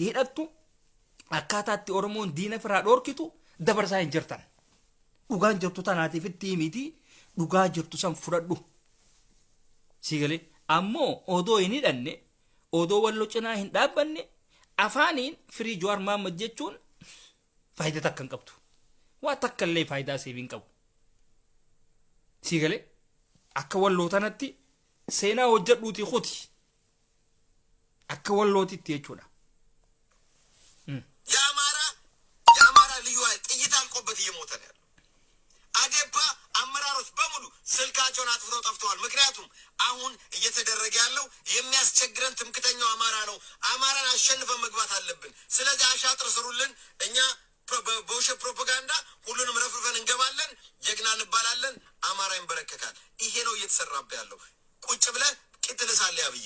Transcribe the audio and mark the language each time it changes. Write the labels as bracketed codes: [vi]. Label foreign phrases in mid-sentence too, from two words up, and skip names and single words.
[om] hidhattu akkaataatti Oromoon diina ofirraa dhorkitu dabarsaa hin jirtan dhugaan jirtu tanaatiif itti miti dhugaa jirtu san fudhadhu sigalee ammoo odoo hin hidhanne odoo walloo cinaa hin dhaabbanne afaaniin firii Jawaar Mohammad jechuun faayidaa takka hin qabdu waa takka illee faayidaa siif hin qabu sigalee akka walloo tanatti seenaa hojjedhuutii kuti akka wallootitti jechuudha [am] የአማራ ልዩ ኃይል ጥይት አልቆበት እየሞተ ነው ያለው አዴፓ አመራሮች በሙሉ ስልካቸውን አጥፍተው ጠፍተዋል ምክንያቱም አሁን እየተደረገ ያለው የሚያስቸግረን ትምክተኛው አማራ ነው አማራን አሸንፈን መግባት አለብን ስለዚህ አሻጥር ስሩልን እኛ በውሸት ፕሮፓጋንዳ ሁሉንም ረፍርፈን እንገባለን ጀግና እንባላለን አማራ ይንበረከካል ይሄ ነው እየተሰራበ ያለው ቁጭ ብለህ ቂጥ ልሳለህ